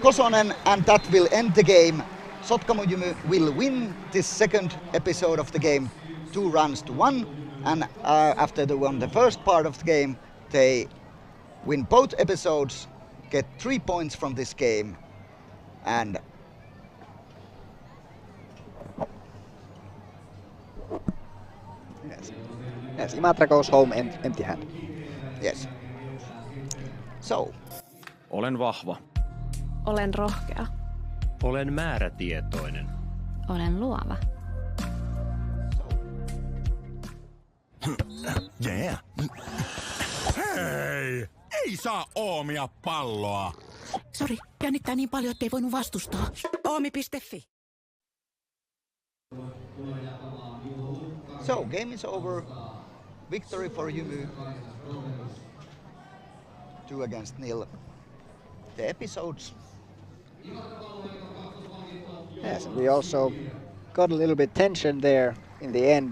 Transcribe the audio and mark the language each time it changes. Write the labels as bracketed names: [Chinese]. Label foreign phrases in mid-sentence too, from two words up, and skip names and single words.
[English] Kosonen, and that will end the game. Sotkamon Jymy will win this second episode of the game 2-1, and after they won the first part of the game, they win both episodes, get 3 points from this game, and Yes, Imatra goes home empty-handed. Yes. So. [Finnish] Olen vahva. Olen rohkea. Olen määrätietoinen. Olen luova. [English] Yeah. [Finnish] Hei! Ei saa Oomia palloa! Sori, jännittää niin paljon, ettei voinut vastustaa. Oomi.fi. [English] So, game is over. Victory for Jymy. 2-0. The episodes. Yes, and we also got a little bit tension there in the end.